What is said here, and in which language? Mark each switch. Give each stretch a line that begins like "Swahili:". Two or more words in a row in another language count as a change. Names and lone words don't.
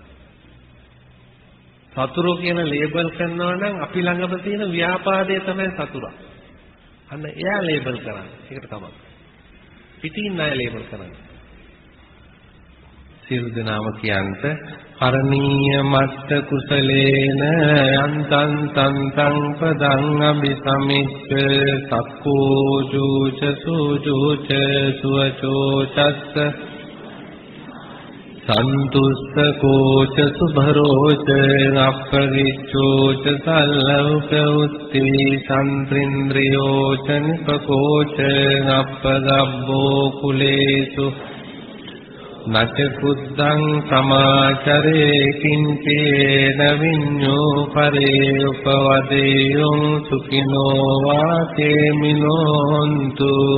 Sinhala: සතුරු කියන ලේබල් කරනවා නම් අපි ළඟම තියෙන ව්‍යාපාදයේ තමයි සතුරා. අන්න එයා ලේබල් කරන්නේ. ඒකට තමයි. පිටින් අය ලේබල් කරන්නේ. සියලු දෙනාම
Pali: කියන්ත කරණීය මත්ත කුසලේන යන්තං තන්තං පදං අபிසමිච්ඡ සක්කෝ ජූච සූජූච සුවචෝ චස්ස සන්තුස්සකෝච සුභරෝච අපරිච්ඡෝච සල්ලෞක උත්ති සම්ත්‍රින්ද්‍රියෝච නිපකෝච අපගබ්බෝ කුලේසු නච කුද්දං සමාචරේ කිංචේන විඤ්ඤෝ පරේ උපවදේයං සුඛිනෝ වාතේමිනෝන්තු